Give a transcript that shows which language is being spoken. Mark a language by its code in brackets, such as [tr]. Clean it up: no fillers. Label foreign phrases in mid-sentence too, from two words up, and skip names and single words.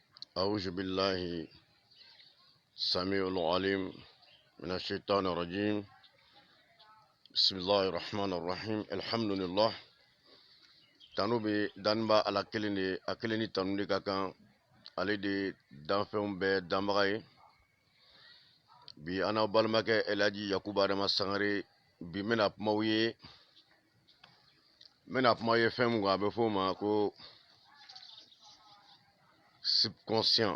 [ar] أعوذ بالله السميع العليم من الشيطان الرجيم. بسم الله الرحمن الرحيم. الحمد لله. [bm] Tanubi danba ala kelini tanundi kakan ale de danfɛnw bɛɛ danbaga ye. Bi ana balimakɛ Elaji Yakuba Adama Sangare bi mena kumaw ye. Mena kuma ye fɛn mun kan a bɛ fɔ o ma ko subconscient.